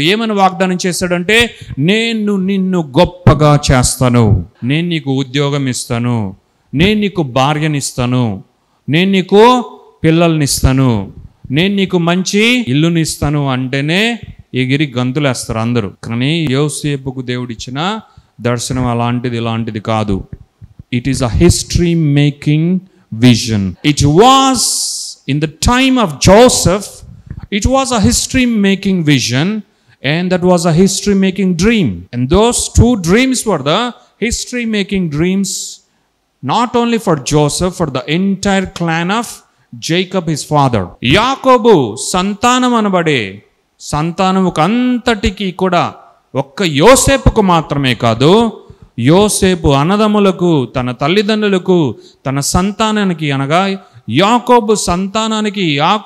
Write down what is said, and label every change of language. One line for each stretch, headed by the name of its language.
Telugu: ఏమని వాగ్దానం చేశాడంటే, నేను నిన్ను గొప్పగా చేస్తాను, నేను నీకు ఉద్యోగం ఇస్తాను, నేను నీకు భార్యనిస్తాను, నేను నీకు పిల్లల్నిస్తాను, నేను నీకు మంచి ఇల్లునిస్తాను అంటేనే ఎగిరి గంతులేస్తారు అందరూ. కానీ యోసేపుకు దేవుడిచ్చిన దర్శనం అలాంటిది ఇలాంటిది కాదు.
English: It is a history making vision. It was in the time of Joseph, it was a history making vision, and that was a history making dream. And those two dreams were the history making dreams, not only for Joseph, for the entire clan of Jacob his father.
Telugu: యాకోబు సంతానం అనబడే సంతానముకు అంతటికి కూడా ఒక్క యోసేపుకు మాత్రమే కాదు, యోసేపు అన్నదమ్ములకు, తన తల్లిదండ్రులకు, తన సంతానానికి అనగా యాకోబు సంతానానికి,